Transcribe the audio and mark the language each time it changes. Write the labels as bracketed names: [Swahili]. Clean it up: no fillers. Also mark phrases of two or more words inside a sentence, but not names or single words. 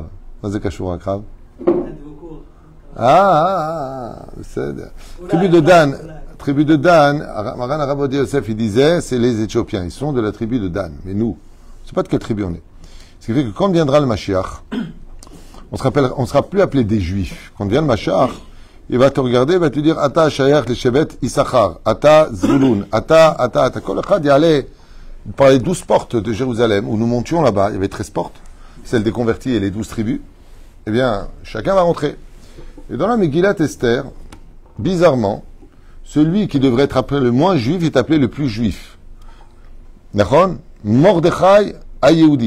[French] Qu'est-ce que c'est Akrav? C'est tribu de Dan. Tribu de Dan, Maran Arabodi Yosef, il disait, c'est les Éthiopiens. Ils sont de la tribu de Dan. Mais nous, c'est pas de quelle tribu on est. Ce qui fait que quand viendra le Mashiach, on sera plus appelé des Juifs. Quand vient le Mashiach, il va te regarder, il va te dire, [Hebrew] אתה שייך לשבט יששכר, אתה זבולון, אתה. כל אחד, [French] il allait par les 12 portes de Jérusalem, où nous montions là-bas. Il y avait 13 portes, celles des convertis et les 12 tribus. Eh bien, chacun va rentrer. Et dans la Megillat Esther, bizarrement, celui qui devrait être appelé le moins juif est appelé le plus juif. D'accord? [Hebrew] מרדכי היהודי.